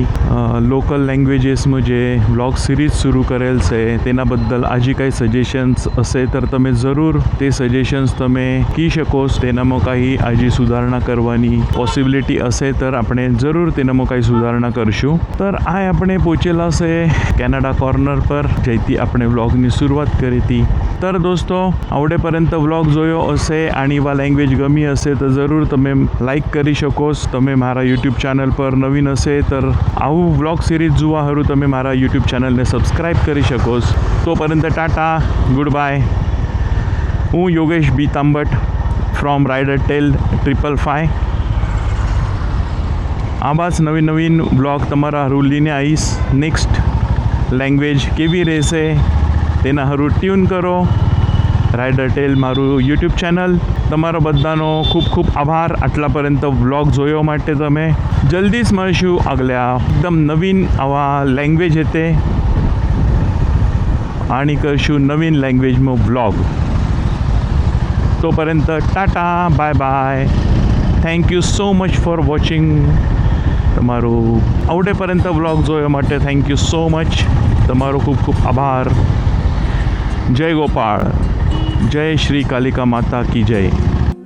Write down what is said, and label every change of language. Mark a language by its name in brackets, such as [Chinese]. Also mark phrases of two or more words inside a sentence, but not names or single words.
[Gujarati] લોકલ લેંગ્વેજીસમાં જે વ્લોગ સિરીઝ શરૂ કરેલ છે તેના બદલ આજે કાંઈ સજેશન્સ હશે તો તમે જરૂર તે સજેશન્સ તમે કહી શકો. તેનામાં કાંઈ આજે સુધારણા કરવાની પોસિબિલિટી હશે તો આપણે જરૂર તેનામાં કાંઈ સુધારણા કરશું. तर આ આપણે પહોંચેલા છે કેનેડા કોર્નર પર જ્યાંથી આપણે વ્લોગની શરૂઆત કરી હતી. તર દોસ્તો આવડેપર્યંત વ્લોગ જોયો હશે आणि વા લેંગ્વેજ ગમી હશે તો જરૂર તમે લાઈક કરી શકો. તમે મારા યુટ્યુબ ચેનલ પર નવીન હશે તો આવું વ્લોગ સિરીઝ જોવા હારું તમે મારા યુટ્યુબ ચેનલને સબસ્ક્રાઈબ કરી શકો. તોपर्यंत टाटा [English] good bye. [Gujarati] હું યોગેશ બી તાંબટ ફ્રોમ રાઇડર ટેલ 555. આવા જ નવીન વ્લોગ તમારા હારું લઈને આવીશ. નેક્સ્ટ લેંગ્વેજ કેવી રહેશે તેના હારું ટ્યુન કરો. રાઇડર ટેલ મારું યુટ્યુબ ચેનલ. તમારો બધાનો ખૂબ ખૂબ આભાર આટલાपर्यंत વ્લોગ જોયો માટે. તમે જલ્દી જ મળશું આગલા એકદમ નવીન આવા લેંગ્વેજ હતે आणि કરશું નવીન લેંગ્વેજમાં વ્લોગ. તોपर्यंत टाटा [English] bye bye. thank you so much for watching. [Gujarati] તમારું આવડેपर्यंत વ્લોગ જોયો માટે [English] thank you so much. [Gujarati] તમારો ખૂબ ખૂબ આભાર. [Hindi] जय गोपाल. जय श्री कालिका माता की जय.